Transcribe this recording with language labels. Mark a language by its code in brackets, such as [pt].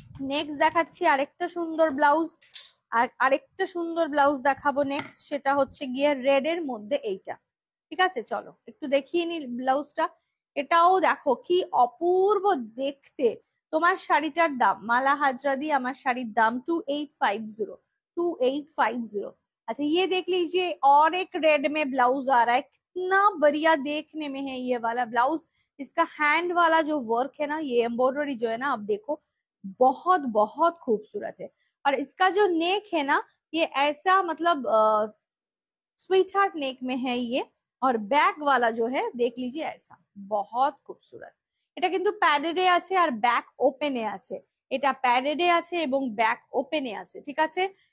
[bn] Next দেখাচ্ছি আরেকটা সুন্দর ব্লাউজ, আর আরেকটা সুন্দর ব্লাউজ দেখাবো নেক্সট, সেটা হচ্ছে গিয়ে রেড এর মধ্যে এইটা। ঠিক আছে, চলো একটু দেখিয়ে নি ব্লাউজটা। এটাও দেখো কি অপূর্ব দেখতে। তোমার শাড়িটার দাম মালা हाजरा दी আমার শাড়ির দাম 2850, 2850। [hi] अच्छा ये देख लीजिए और एक रेड में ब्लाउज आ रहा है, कितना बढ़िया देखने में है ये वाला ब्लाउज। इसका हैंड वाला जो वर्क है ना, ये एम्ब्रॉयडरी जो है ना, आप देखो बहुत बहुत खूबसूरत है। और इसका जो नेक है ना, ये ऐसा मतलब स्वीट हार्ट नेक में है ये। और बैक वाला जो है देख लीजिए ऐसा, बहुत खूबसूरत। [bn] এটা কিন্তু প্যাডেডে আছে আর ব্যাক ওপেনে আছে। এটা প্যাডেডে আছে এবং ব্যাক ওপেনে আছে, ঠিক আছে।